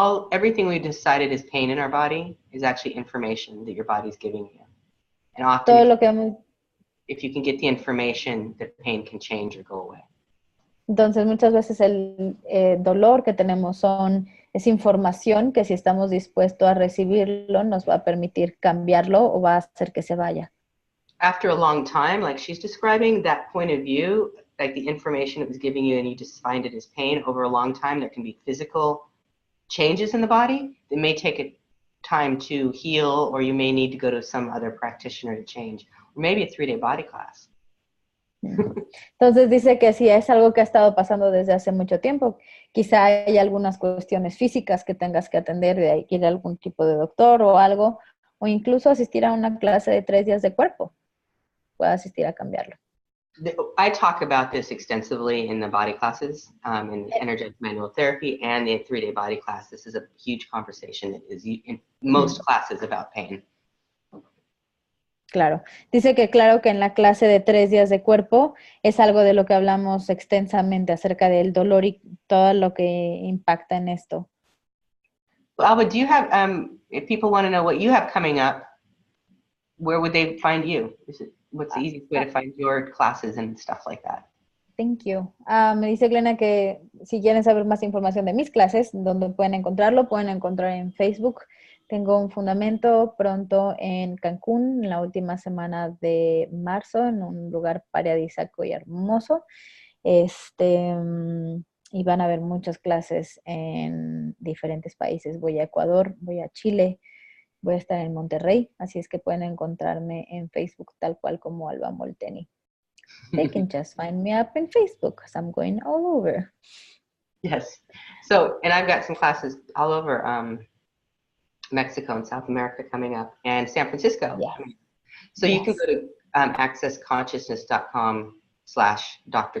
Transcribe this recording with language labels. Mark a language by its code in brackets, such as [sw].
[en] Everything we've decided is pain in our body is actually information that your body's giving you. And often, if you can get the information, the pain can change or go away. [es] Entonces, muchas veces el dolor que tenemos es información que si estamos dispuestos a recibirlo, nos va a permitir cambiarlo o va a hacer que se vaya. [en] After a long time, like she's describing, that point of view, like the information it was giving you and you just find it as pain over a long time, there can be physical changes in the body that may take a time to heal, or you may need to go to some other practitioner to change, or maybe a 3-day body class. [es] Entonces dice que si es algo que ha estado pasando desde hace mucho tiempo, quizá hay algunas cuestiones físicas que tengas que atender, de ir a algún tipo de doctor o algo, o incluso asistir a una clase de 3 días de cuerpo. Puede asistir a cambiarlo. [en] I talk about this extensively in the body classes, in the energetic manual therapy and the 3-day body class. This is a huge conversation that is in most classes about pain. [es] Claro. Dice que claro que en la clase de 3 días de cuerpo es algo de lo que hablamos extensamente acerca del dolor y todo lo que impacta en esto. [en] Alba, do you have, if people want to know what you have coming up, where would they find you? What's the easiest way to find your classes and stuff like that? Thank you. [es] Me dice Glena que si quieren saber más información de mis clases, donde pueden encontrarlo, pueden encontrar en Facebook. Tengo un fundamento pronto en Cancún, en la última semana de marzo, en un lugar paradisíaco y hermoso. Y van a haber muchas clases en diferentes países. Voy a Ecuador, voy a Chile, voy a estar en Monterrey, así es que pueden encontrarme en Facebook tal cual como Alba Molteni. [en] They can just find me up in Facebook because I'm going all over. Yes. So, and I've got some classes all over Mexico and South America coming up, and San Francisco. Yes. So you can go to accessconsciousness.com/Dr.